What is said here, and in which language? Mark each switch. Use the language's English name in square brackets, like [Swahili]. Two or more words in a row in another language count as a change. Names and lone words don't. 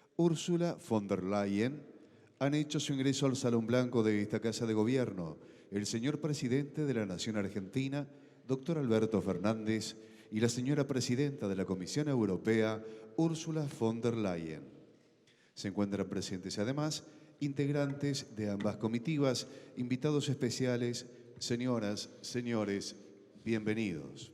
[Spanish] Ursula von der Leyen han hecho su ingreso al Salón Blanco de esta Casa de Gobierno el señor presidente de la Nación Argentina, doctor Alberto Fernández, y la señora presidenta de la Comisión Europea, Ursula von der Leyen. Se encuentran presentes además integrantes de ambas comitivas, invitados especiales, señoras, señores, bienvenidos.